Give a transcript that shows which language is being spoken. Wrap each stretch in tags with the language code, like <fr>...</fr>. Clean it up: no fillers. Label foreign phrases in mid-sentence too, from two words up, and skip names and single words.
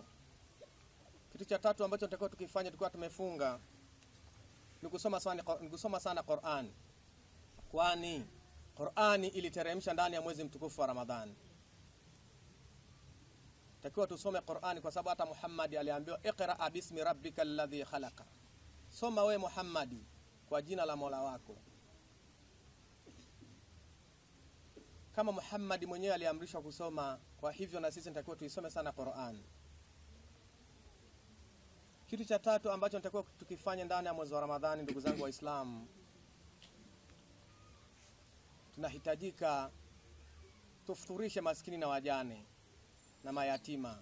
<sw>Kitu cha 3 ambacho tunatakiwa tukifanya tukiwa tumefunga ni kusoma sana Qur'an. Kwani Qur'ani iliteremsha ndani ya mwezi mtukufu wa Ramadhani. takiwa tusome Qur'ani, kwa sababu hata Muhammad aliambiwa</sw> <ar>اقرأ باسم ربك الذي خلق,</ar> <sw>soma we Muhammad kwa jina la Mola wako. Kama Muhammad mwenyewe aliamrishwa kusoma, kwa hivyo na sisi nitakiwa tuisome sana Qur'an. Kitu cha tatu ambacho nitakiwa tukifanya ndani ya mwezi wa Ramadhani, ndugu zangu Waislamu, tunahitajika tufuturishe maskini na wajane na mayatima.</sw>